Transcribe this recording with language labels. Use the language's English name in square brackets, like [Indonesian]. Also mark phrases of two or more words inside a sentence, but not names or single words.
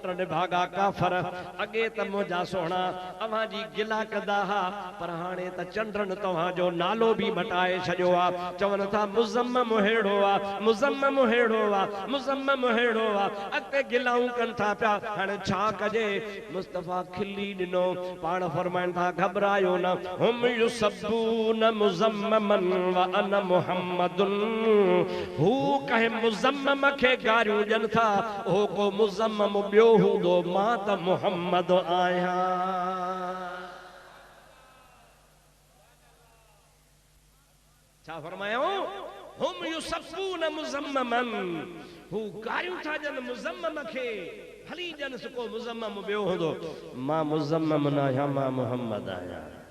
[Sindhi] भागा काफर अगे त मुंहिंजा सोहणा अवां जी गिला कंदा हा पर हाणे त चंडन तव्हां जो नालो भी मटाए छॾियो आ चवनि था मुज़म्मम हेड़ो आ मुज़म्मम हेड़ो आ मुज़म्मम हेड़ो आ अॻिते गिलाऊं कनि था पिया हाणे छा कजे मुस्तफ़ा खिली ॾिनो पाण फरमाइनि था घबरायो न [Arabic] هم يسبون مذمما وأنا محمد [Sindhi] हू कंहिं मुज़म्मम खे गारियूं ॾियनि था हो को मुज़म्मम ॿियो हूंदो मां त मुहम्मद आहियां छा फरमायो [Arabic] هم يسبون مذمما [Sindhi] हू गारियूं था ॾियनि मुज़म्मम खे हली ॼन सुको मुज़म्मम ॿियो हूंदो मां मुज़म्मम न आहियां मां मुहम्मद आहियां